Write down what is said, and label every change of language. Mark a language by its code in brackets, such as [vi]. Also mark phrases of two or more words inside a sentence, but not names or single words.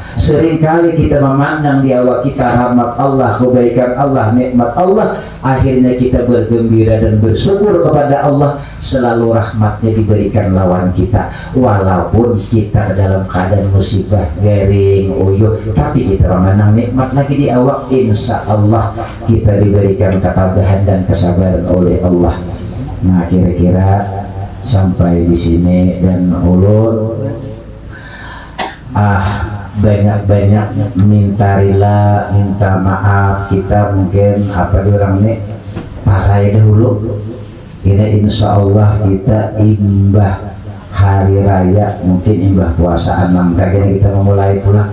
[id] Seringkali kita memandang di awal kita rahmat Allah, kebaikan Allah, nikmat Allah, akhirnya kita bergembira dan bersyukur kepada Allah. Selalu rahmatnya diberikan lawan kita, walaupun kita dalam keadaan musibah, garing, uyuh, tapi kita memandang nikmat lagi di awal. [ar] إن شاء الله [id] kita diberikan ketabahan dan kesabaran oleh Allah. Nah, kira-kira sampai di sini, dan ulun banyak-banyak minta rila, minta maaf. Kita mungkin orang ini parai dahulu. Ini [ar] إن شاء الله [id] kita imbah hari raya, mungkin imbah puasa 6 kali kita memulai pulang.